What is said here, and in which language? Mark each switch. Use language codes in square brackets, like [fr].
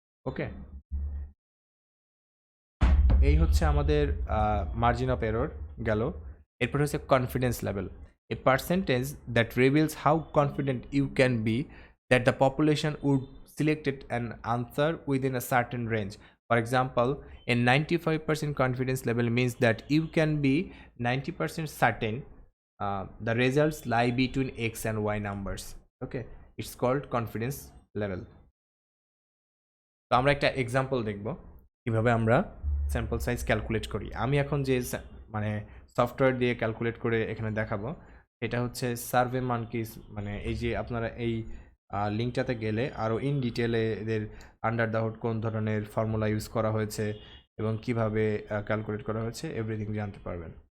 [bn] ওকে, এই হচ্ছে আমাদের মার্জিন অফ এরর গেল। এরপর হচ্ছে [en] Confidence level, a percentage that reveals how confident you can be that the population would selected an answer within a certain range. For example, a 95% confidence level means that you can be 90% certain the results lie between x and y numbers. Okay, it's called confidence level. [bn] তো আমরা একটা example দেখব কিভাবে আমরা sample size calculate করি। আমি এখন যে মানে সফটওয়্যার দিয়ে ক্যালকুলেট করে এখানে দেখাবো, এটা হচ্ছে সার্ভে মানকিস। মানে এই যে আপনারা এই লিঙ্কটাতে গেলে আরও ইন ডিটেলে এদের [en] under the hood [bn] কোন ধরনের ফর্মুলা ইউজ করা হয়েছে এবং কিভাবে ক্যালকুলেট করা হয়েছে এভরিথিং জানতে পারবেন।